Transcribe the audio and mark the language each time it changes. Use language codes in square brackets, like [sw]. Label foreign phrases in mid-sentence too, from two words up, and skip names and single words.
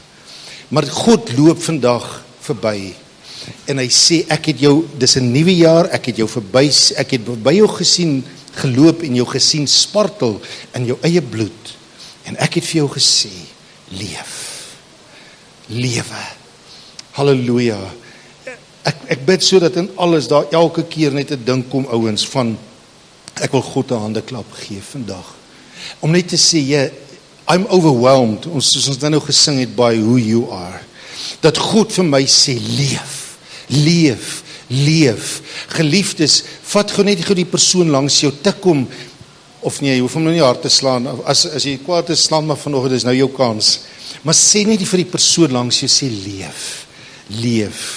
[af] Maar God loop vandag verby en hy sê, ek het jou, dis 'n nuwe jaar, ek het jou verby jou geloop en jou gesien spartel in jou eie bloed. En ek het vir jou gesê, lewe. Halleluja. Ek bid so dat in alles daar elke keer net 'n ding kom ouens van ek wil God 'n handeklap gee vandag. Om net te sê, [en] yeah, I'm overwhelmed, [af] soos ons nou gesing het, [en] by who you are. [af] Dat God vir my sê, leef. Geliefdes, vat gou net die persoon langs jou, tik hom, of nee, jy hoef hom nou nie hard te slaan, as jy kwaad is, slaan maar vanoggend, dis nou jou kans. Maar sê net vir die persoon langs jou, sê leef.